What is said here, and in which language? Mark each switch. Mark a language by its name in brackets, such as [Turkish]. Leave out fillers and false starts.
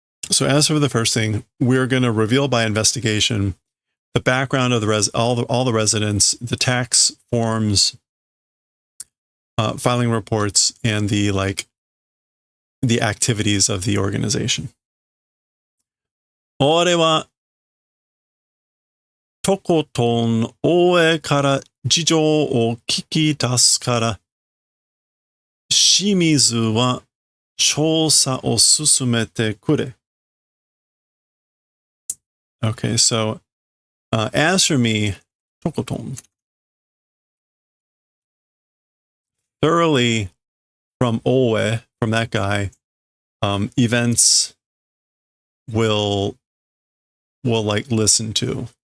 [English] So as for the first thing, we're going to reveal by investigation the background of all the residents, the tax forms, filing reports, and the activities of the organization. [Japanese] 俺はとことん大江から事情を聞き出すから、清水は調査を進めてくれ。 [English] Okay, so as for me, tokoton, thoroughly from Owe, from that guy, events will like listen to.